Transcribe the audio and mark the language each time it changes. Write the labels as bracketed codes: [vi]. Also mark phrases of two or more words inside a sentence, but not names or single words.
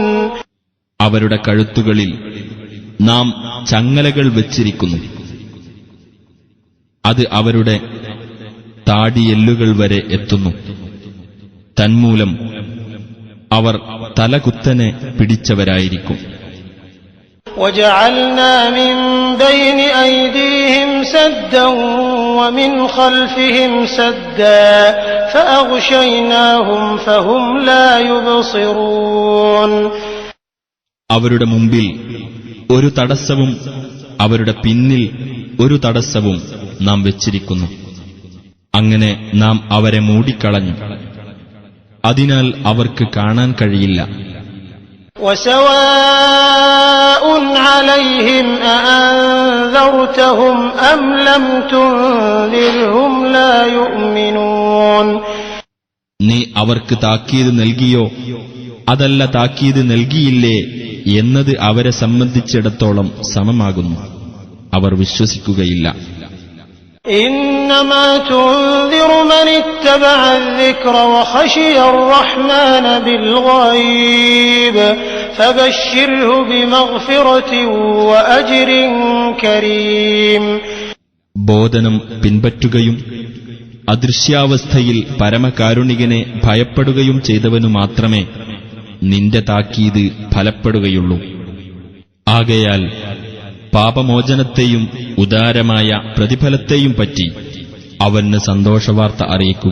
[ml] അവരുടെ കഴുത്തുകളിൽ നാം ചങ്ങലകൾ വച്ചിരിക്കുന്നു, അത് അവരുടെ താടിയെല്ലുകൾ വരെ എത്തുന്നു. തന്മൂലം അവർ തലകുത്തനെ പിടിച്ചവരായിരിക്കും. [ar] وجعلنا من بين أيديهم سدا ومن خلفهم سدا فأغشيناهم فهم لا يبصرون. [ml] അവരുടെ മുമ്പിൽ ഒരു തടസ്സവും അവരുടെ പിന്നിൽ ഒരു തടസ്സവും നാം വെച്ചിരിക്കുന്നു. അങ്ങനെ നാം അവരെ മൂടിക്കളഞ്ഞു, അതിനാൽ അവർക്ക് കാണാൻ കഴിയില്ല. [ar] وسواء عليهم أأنذرتهم أم لم تنذرهم لا يؤمنون. [ml] നീ അവർക്ക് താക്കീത് നൽകിയോ അതല്ല താക്കീത് നൽകിയില്ലേ എന്നത് അവരെ സംബന്ധിച്ചിടത്തോളം സമമാകുന്നു, അവർ വിശ്വസിക്കുകയില്ല. [ar] إنما تنذر من اتبع الذكر وخشي الرحمن بالغيب فبشره بمغفرة وأجر كريم. [ml] ബോധനം പിൻപറ്റുകയും അദൃശ്യാവസ്ഥയിൽ പരമകാരുണികനെ ഭയപ്പെടുകയും ചെയ്തവനു മാത്രമേ നിന്റെ താക്കീത് ഫലപ്പെടുകയുള്ളൂ. ആകയാൽ പാപമോചനത്തെയും ഉദാരമായ പ്രതിഫലത്തെയും പറ്റി അവന് സന്തോഷവാർത്ത അറിയിക്കുക.